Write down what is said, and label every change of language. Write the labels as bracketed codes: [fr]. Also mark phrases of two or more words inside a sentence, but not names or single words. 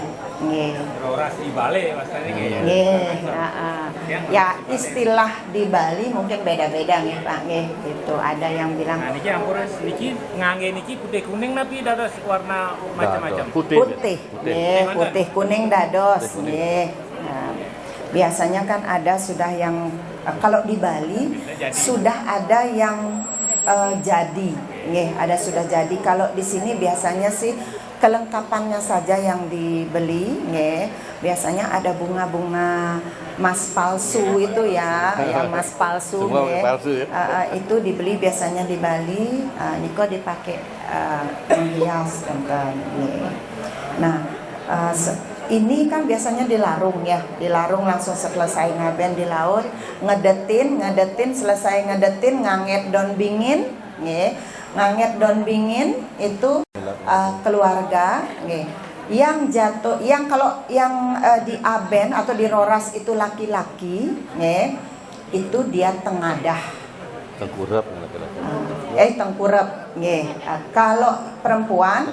[ban] Nggih. [id] Roras di Bali maksudnya kayak. Nggih, ya istilah di Bali mungkin beda-beda nih Pak, nggih. Itu ada yang bilang Nah, [ban] niki ampun niki ngangge niki putih kuning tapi dados [id] warna macam-macam. Putih. putih, [ban] nggih, putih kuning dados, nggih. [id] Nah, biasanya kan ada sudah yang kalau di Bali sudah ada yang jadi, nggih, ada sudah jadi. Kalau di sini biasanya sih kelengkapannya saja yang dibeli, nggih. Biasanya ada bunga-bunga emas palsu itu ya, yang emas palsu, Semua [ban] nggih. [id] palsu ya? Itu dibeli biasanya di Bali, niko dipakai menghias kan, nggih. Nah, ini kan biasanya di larung ya, di larung langsung selesai ngaben di laut, ngedetin, selesai ngedetin, nganget daun bingin, nggih. Nganget daun bingin itu keluarga, nggih. Yang jatuh, yang kalau yang di aben atau di roras itu laki-laki, nggih, itu dia tengadah. Tengkurap Tengkurap, nggih. Kalau perempuan